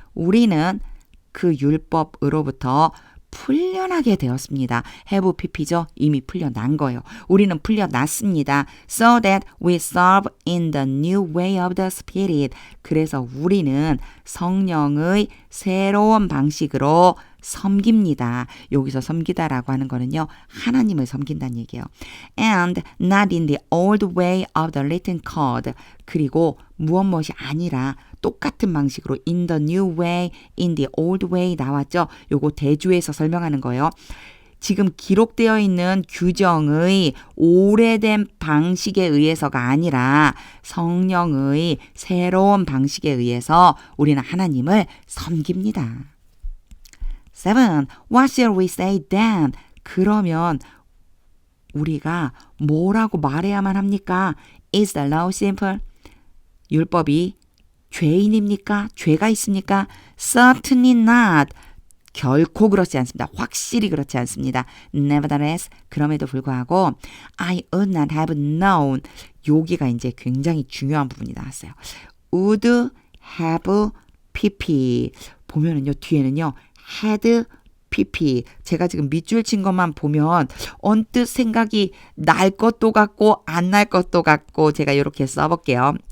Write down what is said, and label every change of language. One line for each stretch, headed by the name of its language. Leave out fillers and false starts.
Korean: 우리는 그 율법으로부터 풀려나게 되었습니다. have pp죠. 이미 풀려난 거예요. 우리는 풀려났습니다.
English: So that we serve in the new way of the Spirit.
Korean: 그래서 우리는 성령의 새로운 방식으로 섬깁니다. 여기서 섬기다라고 하는 거는요. 하나님을 섬긴다는 얘기예요.
English: And not in the old way of the written code.
Korean: 그리고 무엇이 아니라 똑같은 방식으로
English: in the new way, in the old way
Korean: 나왔죠. 요거 대주에서 설명하는 거예요. 지금 기록되어 있는 규정의 오래된 방식에 의해서가 아니라 성령의 새로운 방식에 의해서 우리는 하나님을 섬깁니다.
English: 7. What shall we say then?
Korean: 그러면 우리가 뭐라고 말해야만 합니까?
English: Is the law simple?
Korean: 율법이 죄인입니까? 죄가 있습니까?
English: Certainly not.
Korean: 결코 그렇지 않습니다. 확실히 그렇지 않습니다.
English: Nevertheless,
Korean: 그럼에도 불구하고
English: I would not have known.
Korean: 여기가 이제 굉장히 중요한 부분이 나왔어요.
English: Would have pp.
Korean: 보면은요, 뒤에는요, had pp. 제가 지금 밑줄 친 것만 보면 언뜻 생각이 날 것도 같고 안 날 것도 같고 제가 이렇게 써볼게요.